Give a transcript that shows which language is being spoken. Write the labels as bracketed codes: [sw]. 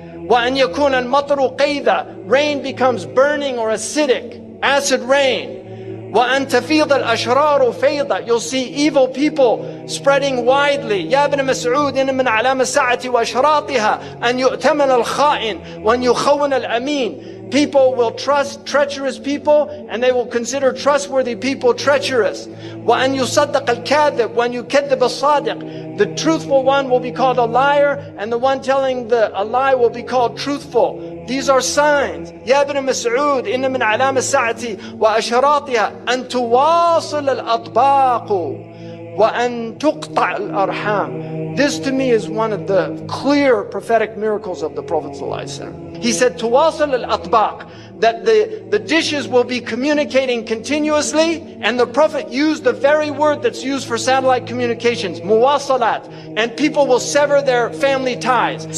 [ar] وأن يكون المطر قيظا. [en] Rain becomes burning or acidic, acid rain. [ar] وأن تفيض الأشرار فيضا. [en] You'll see evil people spreading widely. [ar] يا ابن مسعود إن من علامة الساعة وأشراطها أن يؤتمن الخائن وأن يخون الأمين. [en] People will trust treacherous people and they will consider trustworthy people treacherous. [ar] وأن يصدق الكاذب وأن يكذب الصادق. [en] The truthful one will be called a liar and the one telling a lie will be called truthful. These are signs. [ar] يا ابن مسعود إن من علامة الساعة وأشراطها أن تواصل الأطباق وأن تقطع الأرحام. [en] This to me is one of the clear prophetic miracles of the Prophet ﷺ. He said, [ar] تواصل الأطباق, [en] that the dishes will be communicating continuously, and the Prophet used the very word that's used for satellite communications, muwasalat, and people will sever their family ties.